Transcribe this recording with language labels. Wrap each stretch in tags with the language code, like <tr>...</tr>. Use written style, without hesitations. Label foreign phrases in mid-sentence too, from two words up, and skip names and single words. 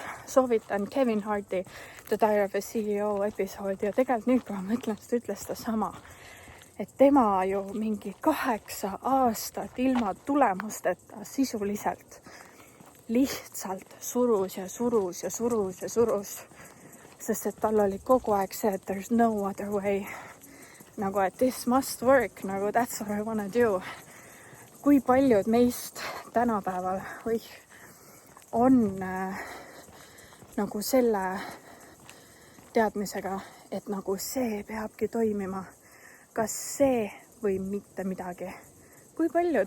<et>Soovitan Kevin Harti The Diary of a CEO episoodi ja tegelikult nüüd, kui ma mõtlen, ta ütles seda sama. Et tema ju mingi 8 aastat ilma tulemusteta sisuliselt lihtsalt surus. Sest et tal oli kogu aeg see, et</et> <en>there's no other way.</en> <et>Nagu, et</et> <en>this must work, nagu that's what I wanna do.</en> <et>Kui paljud meist tänapäeval on nagu selle teadmisega, et nagu see peabki toimima. Kas see või mitte midagi? Kui paljud?</et>